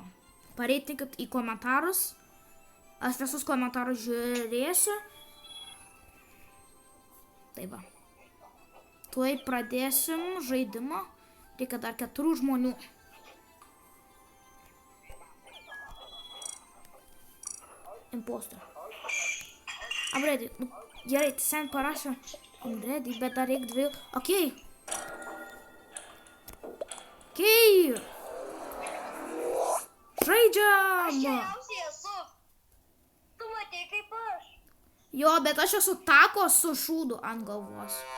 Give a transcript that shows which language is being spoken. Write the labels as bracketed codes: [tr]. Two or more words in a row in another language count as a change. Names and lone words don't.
[lt] Pareitinkit į komentarus. Aš visus komentarus žiūrėsiu. Tai va. Tuoj pradėsim žaidimą. Reikia dar 4 žmonių. Impostor. [en] I'm ready. [lt] Nu, gerai, sen parašė. [en] I'm ready, [lt] bet dar reikia 2. Okei. Okei. Žaidžiam. Aš geriausiai esu. Tu matei kaip aš. Jo, bet aš esu takos su šūdu ant galvos.